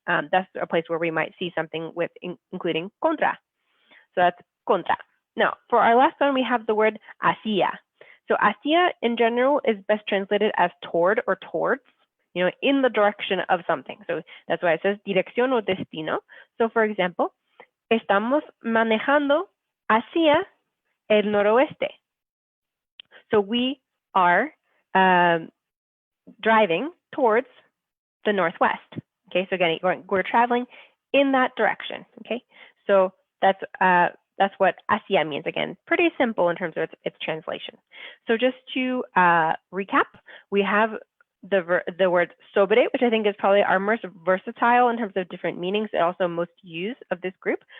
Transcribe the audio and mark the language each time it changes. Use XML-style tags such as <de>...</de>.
<en>That's a place where we might see something with including contra. So that's contra. Now, for our last one, we have the word hacia. So hacia in general is best translated as toward or towards, in the direction of something. So that's why it says</en> <es>dirección o destino.</es> <en>So for example,</en> <es>estamos manejando hacia el noroeste.</es> <en>So we are driving towards the northwest. Okay, so again, we're traveling in that direction. Okay, so that's what hacia means. Again, pretty simple in terms of its translation. So just to recap, we have the word sobre, which I think is probably our most versatile in terms of different meanings and also most used of this group.</en>